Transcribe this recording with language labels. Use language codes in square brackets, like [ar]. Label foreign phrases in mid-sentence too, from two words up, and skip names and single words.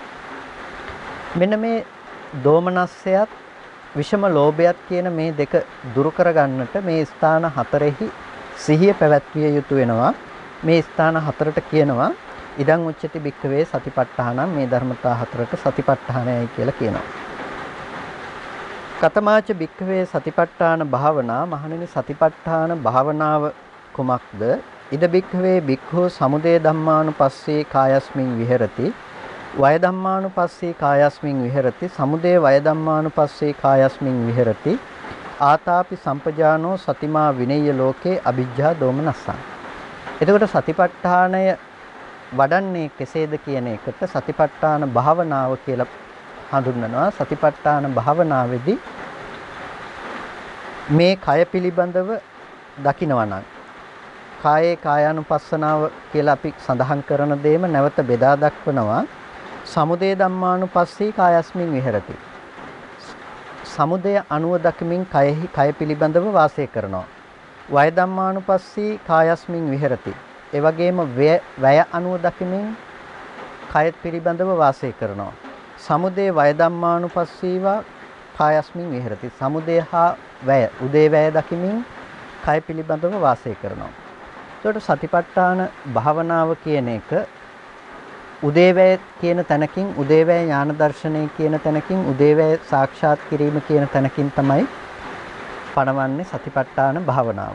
[si] මෙන්න මේ දෝමනස්සයත් විෂම ලෝභයත් කියන මේ දෙක දුරු කරගන්නට මේ ස්ථාන 4එහි සිහිය පැවැත්විය යුතු වෙනවා. මේ ස්ථාන 4ට කියනවා [pi] ඉදං උච්චති භික්ඛවේ සතිපට්ඨානං. [si] මේ ධර්මතා 4ට සතිපට්ඨානයයි කියලා කියනවා. [pi] කතමාච භික්ඛවේ සතිපට්ඨාන භාවනා. [si] මහණෙනි සතිපට්ඨාන භාවනාව කුමක්ද? [pi] ඉද භික්ඛවේ භික්ඛු සමුදය ධම්මානුපස්සේ කායස්මින් විහෙරති. වය ධම්මානුපස්සේ කායස්මින් විහෙරති. සමුදය වය ධම්මානුපස්සේ කායස්මින් විහෙරති. ආතාපි සම්පජානෝ සතිමා විනය්‍ය ලෝකේ අවිජ්ජා දෝමනස්සං. [si] එතකොට සතිපට්ඨානය වඩන්නේ කෙසේද කියන එකට සතිපට්ඨාන භාවනාව කියලා හඳුන්වනවා. සතිපට්ඨාන භාවනාවේදී මේ කය පිළිබඳව දකිනවා නම් කායේ කායානුපස්සනාව කියලා අපි සඳහන් කරන දේම නැවත බෙදා දක්වනවා. [pi] සමුදය ධම්මානුපස්සී කායස්මින් විහෙරති. [si] සමුදය අනුව දකිමින් කය පිළිබඳව වාසය කරනවා. [pi] වය ධම්මානුපස්සී කායස්මින් විහෙරති. [si] ඒ වගේම වැය අනුව දකිමින් කය පිළිබඳව වාසය කරනවා. [pi] සමුදය වය ධම්මානුපස්සීවා කායස්මින් විහෙරති. [si] සමුදය හා වැය උදේ වැය දකිමින් කය පිළිබඳව වාසය කරනවා. ඒකට සතිපට්ඨාන භාවනාව කියන එක උදේවැය කියන තැනකින් උදේවැය ඥාන දර්ශනය කියන තැනකින් උදේවැය සාක්ෂාත් කිරීම කියන තැනකින් තමයි පණවන්නේ සතිපට්ඨාන භාවනාව.